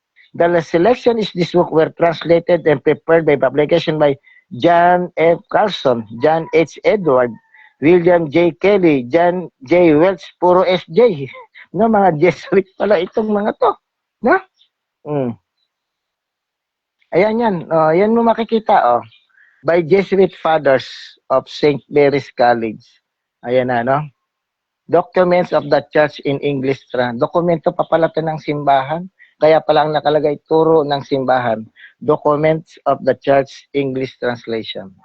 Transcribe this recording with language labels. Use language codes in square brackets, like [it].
[en] The selection is this book were translated and prepared by publication by John F. Carlson, John H. Edward, William J. Kelly, John J. Welch, puro SJ. [tl] No, mga Jesuit pala itong mga to. No? Mm. Ayan yan. Oh, yan mo makikita. Oh. [en] By Jesuit Fathers of St. Mary's College. [tl] Ayan na, no? [en] Documents of the Church in English. [tl] Dokumento pa pala ito ng simbahan. Kaya pala ang nakalagay turo ng simbahan. [en] Documents of the Church English Translation.